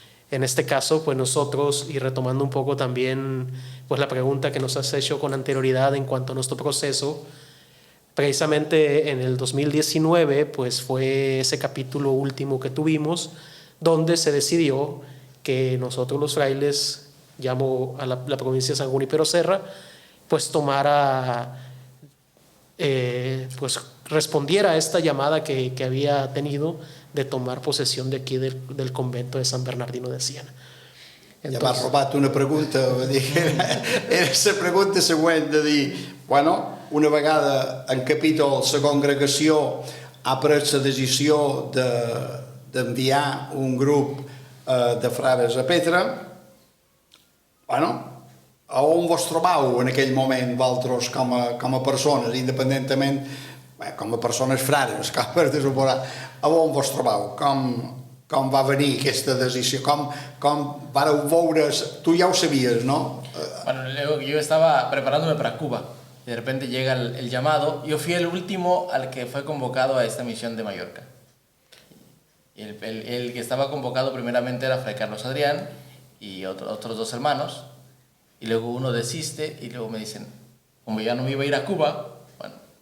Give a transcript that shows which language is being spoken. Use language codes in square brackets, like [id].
[es] En este caso, pues nosotros, y retomando un poco también pues la pregunta que nos has hecho con anterioridad en cuanto a nuestro proceso, precisamente en el 2019 pues fue ese capítulo último que tuvimos, donde se decidió que nosotros los frailes, llamo a la provincia de San Junípero Serra, pues tomara, pues respondiera a esta llamada que había tenido de tomar posesión de aquí del convento de San Bernardino de Siena. [ca] Ja m'has robat una pregunta, era la pregunta següent de dir, bueno, una vegada en capítol la congregació ha pres la decisió d'enviar un grup de frares a Petra, bueno, a on vos trobau en aquell moment vosaltres com a persones, independentment, com a persones frares, com has de suposar, a on vos trobau, com va venir aquesta decisió, com vareu veure's, tu ja ho sabies, no? [es] Bueno, luego yo estaba preparándome para Cuba y de repente llega el llamado. Yo fui el último al que fue convocado a esta misión de Mallorca. Y el que estaba convocado primeramente era Fray Carlos Adrián y otros dos hermanos, y luego uno desiste y luego me dicen, como ya no me iba a ir a Cuba, bueno.